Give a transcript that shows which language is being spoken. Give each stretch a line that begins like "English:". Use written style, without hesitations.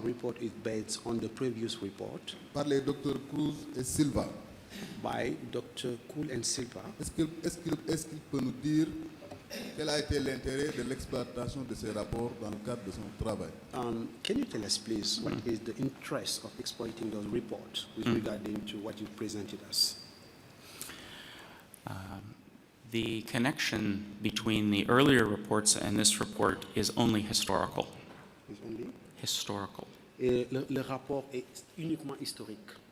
English: report is based on the previous report
French: par les docteurs Cruz et Silva.
English: by Dr. Cool and Silva.
French: Est-ce qu'il peut nous dire quel a été l'intérêt de l'exploitation de ces rapports dans le cadre de son travail?
English: Can you tell us, please, what is the interest of exploiting those reports with regarding to what you presented us? The connection between the earlier reports and this report is only historical. Is only? Historical.
French: Et le rapport est uniquement historique.